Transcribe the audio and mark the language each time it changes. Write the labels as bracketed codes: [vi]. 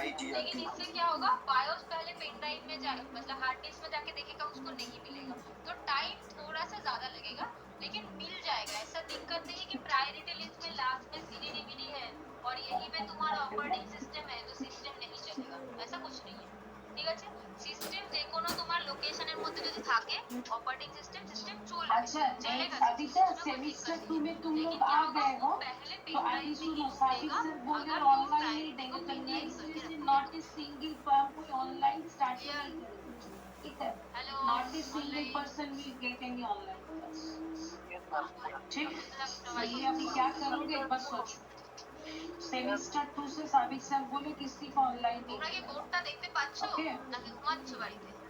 [hi] लेकिन इससे क्या होगा, बायोस पहले पेन ड्राइव में जाए, मतलब हार्ड डिस्क में जाके देखेगा, उसको नहीं मिलेगा, तो टाइम थोड़ा सा ज्यादा लगेगा, लेकिन मिल जाएगा। ऐसा दिक्कत नहीं है कि प्रायोरिटी लिस्ट में लास्ट में सीडी डीवीडी है और यहीं पे तुम्हारा ऑपरेटिंग सिस्टम है तो सिस्टम नहीं चलेगा, ऐसा कुछ नहीं है। [bn] ঠিক আছে, সিস্টেম যে কোনো তোমার লোকেশনের মধ্যে যদি থাকে অপারেটিং সিস্টেম চলবে। [hi] अच्छा अभी तो सेमेस्टर 2 में तुम लोग आ गए हो, तो अभी सुनो, साबित सर बोल रहे ऑनलाइन नहीं देंगे, तो नेक्स्ट से [en] not a single [hi] कोई ऑनलाइन स्टार्ट नहीं करेगा, ठीक है? [en] Not a single person will get any online class, ठीक? [hi] ये अभी क्या करोगे एक बार सोचो। সেমিস্টার 2 से साबित सर बोले किसी को ऑनलाइन नहीं, [bn] তোমরা কি বোর্ডটা দেখতে পাচ্ছো নাকি ঘুমাচ্ছো বাড়িতে?